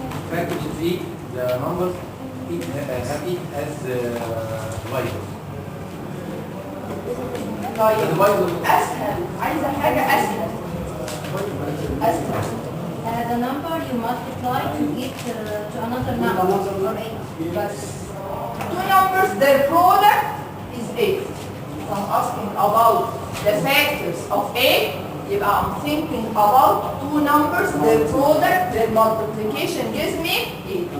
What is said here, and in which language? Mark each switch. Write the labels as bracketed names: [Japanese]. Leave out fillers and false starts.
[English] Package C, the numbers, have it as divisor. [Arabic] طيب أسهل عايزة حاجة أسهل. أسهل. [English] The number you multiply to get to another number. [Arabic] بس [English] two numbers, their product is 8. If I'm asking about the factors of 8, [Arabic] يبقى [English] I'm thinking about two numbers, their product, their multiplication gives me 8.